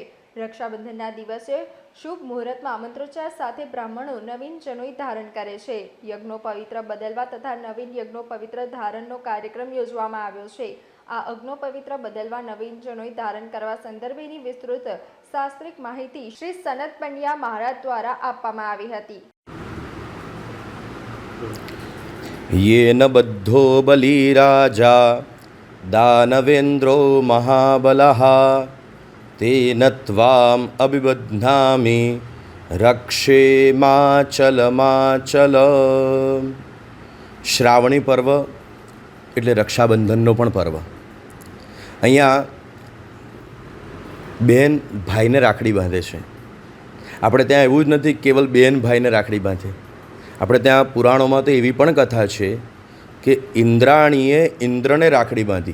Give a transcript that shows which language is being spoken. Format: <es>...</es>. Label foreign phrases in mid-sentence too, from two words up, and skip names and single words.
<gu>રક્ષાબંધનના દિવસે શુભ મુહૂર્તમાં મંત્રોચ્ચાર સાથે બ્રાહ્મણો નવીન જનોઈ ધારણ કરે છે। યજ્ઞો પવિત્ર બદલવા તથા નવીન યજ્ઞો પવિત્ર ધારણનો કાર્યક્રમ યોજવામાં આવ્યો છે। આ અગ્નો પવિત્ર બદલવા નવીન જનોઈ ધારણ કરવા સંદર્ભેની વિસ્તૃત શાસ્ત્રિક માહિતી શ્રી સનત પંડ્યા મહારાજ દ્વારા આપવામાં આવી હતી।</gu> <sa>येन बद्धो बलिराजा दानवेन्द्रो महाबलः तेन त्वाम् अभिबध्नामि रक्षे माचल।</sa> <gu>શ્રાવણી પર્વ એટલે રક્ષાબંધનનો પણ પર્વ। અહીંયા બહેન ભાઈને રાખડી બાંધે છે। આપણે ત્યાં એવું જ નથી કેવલ બહેન ભાઈને રાખડી બાંધે, આપણે ત્યાં પુરાણોમાં તો એવી પણ કથા છે કે ઇન્દ્રાણીએ ઇન્દ્રને રાખડી બાંધી।</gu>